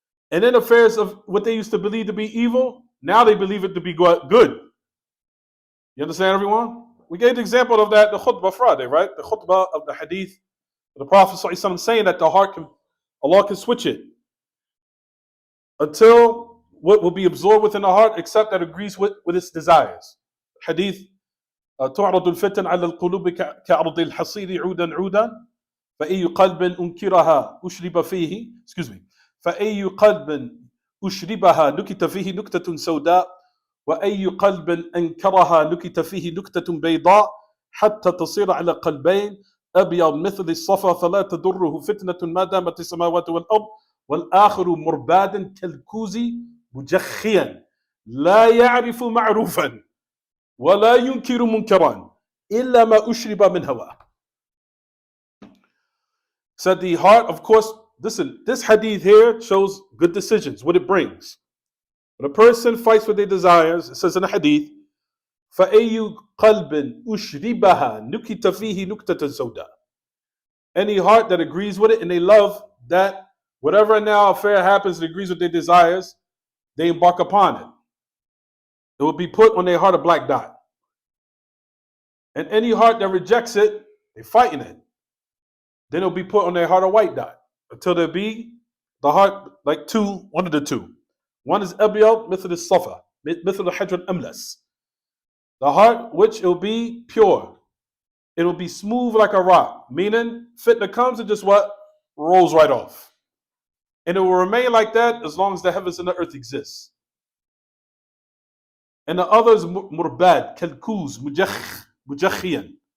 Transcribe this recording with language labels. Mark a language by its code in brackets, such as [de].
[en] And then affairs of what they used to believe to be evil, now they believe it to be good. You understand, everyone? We gave the example of that, the khutbah Friday, right? The khutbah of the hadith of the Prophet ﷺ saying that the heart can, Allah can switch it until what will be absorbed within the heart except that agrees with its desires. [ar] Hadith تعرض الفتن على القلوب كعرض الحصير عودا عودا فأي قلب أنكرها أشرب فيه فأي قلب أشربها نكت فيه نكتة سوداء وأي قلب أنكرها نكت فيه نكتة بيضاء حتى تصير على قلبين أبيض مثل الصفا فلا تضره فتنة ما دامت السماوات والأرض والآخر مربادا كالكوز مجخيا لا يعرف معروفا ولا ينكر منكرا إلا ما أشرب من هواه. [en] Said the heart, of course, listen, this hadith here shows good decisions, what it brings. When a person fights for their desires, it says in the hadith, [ar] فَأَيُّ قَلْبٍ أُشْرِبَهَا نُكِتَ فِيهِ نُكْتَةً سَوْدَاء. [en] Any heart that agrees with it and they love that whatever now affair happens that agrees with their desires, they embark upon it. It will be put on their heart a black dot. And any heart that rejects it, they're fighting it. Then it'll be put on their heart a white dot. Until there be the heart like two, one of the two. One is Abiyad, [ar] مثل الصفا, مثل الحجر الأملس. [en] The heart which it will be pure. It will be smooth like a rock. Meaning, fitna comes and just what? Rolls right off. And it will remain like that as long as the heavens and the earth exists. And the other is murbad, kalkuz, mujakhiyan.